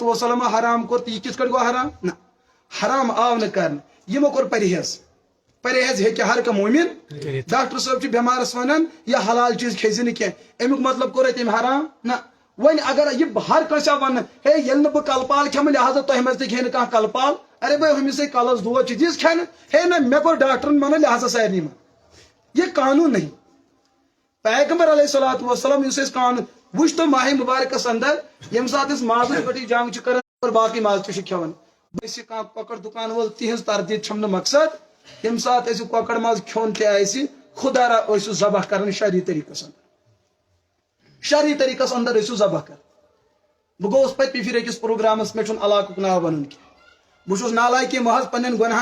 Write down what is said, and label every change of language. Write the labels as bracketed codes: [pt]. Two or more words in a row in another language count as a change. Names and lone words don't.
[ks] والسلام حرام کوٚر تہٕ یہِ کِتھ کٲٹھۍ گوٚو حرام نہ حرام آو نہٕ کرنہٕ یِمو کوٚر پرہیز پرہیز ہیٚکہِ ہر کانٛہہ مومن ڈاکٹر صٲب چھُ بٮ۪مارس ونان یہِ حلال چیٖز کھیزِ نہٕ کینٛہہ امیُک مطلب کوٚر اَتہِ أمۍ حرام نہ وۄنۍ اگر یہِ ہر کٲنٛسہِ آو وننہٕ ہے ییٚلہِ نہٕ بہٕ کلپال کھٮ۪مہٕ لہٰذا تۄہہِ منٛز تہِ کھیٚیہِ نہٕ کانٛہہ کلپال [ur] ارے بھائی [ks] ہُمِسے کلس دود چھِ دِژ کھٮ۪نہٕ ہے نہ مےٚ کوٚر ڈاکٹرن منع لہٰذا سارنٕے منٛز یہِ قانوٗن نہیں پیغمبر علیہ الصلوۃ والسلام یُس أسۍ قانوٗن وٕچھ تو ماہِ مُبارکس انٛدر ییٚمہِ ساتہٕ أسۍ مازٕچ پٲٹھۍ جنگ چھِ کران اور باقٕے ماز تہِ چھِ کھٮ۪وان بٔسہِ کانٛہہ کۄکر دُکان وول تِہنٛز تردید چھم نہٕ مقصد ییٚمہِ ساتہٕ اَسہِ کۄکر ماز کھیوٚن تہِ آسہِ خُدا را ٲسِو ذبح کران شرعی طریٖقس انٛدر ٲسِو ذبح کران بہٕ گوٚوُس پٔتمہِ پھِرِ أکِس پروگرامس مےٚ چھُنہٕ علاقُک ناو ونُن کینٛہہ بہٕ چھُس نالایکی محض پننٮ۪ن گۄنہن